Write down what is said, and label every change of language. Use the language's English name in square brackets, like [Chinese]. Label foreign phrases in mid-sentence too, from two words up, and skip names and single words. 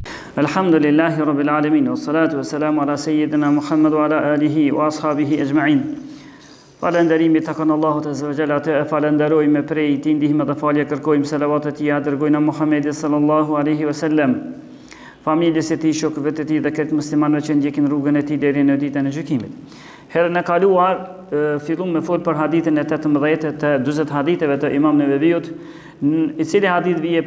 [Arabic] الحمد لله رب العالمين والصلاة والسلام على سيدنا محمد وعلى آله وأصحابه أجمعين. [Albanian] Falënderimi takon Allahut [Arabic] عز وجل, [Albanian] të falenderojmë prej tij ndihmë dhe falje kërkojmë, selavatet tija dërgojnë Muhammedit [Arabic] صلى الله عليه وسلم, [Albanian] familjes së tij, shokëve të tij dhe këtë muslimanëve që ndjekin rrugën e tij deri në ditën e gjykimit. Herën e kaluar fillum me fol për hadithin e 18 të 40 haditheve të Imam Neveviut, i cili hadith vije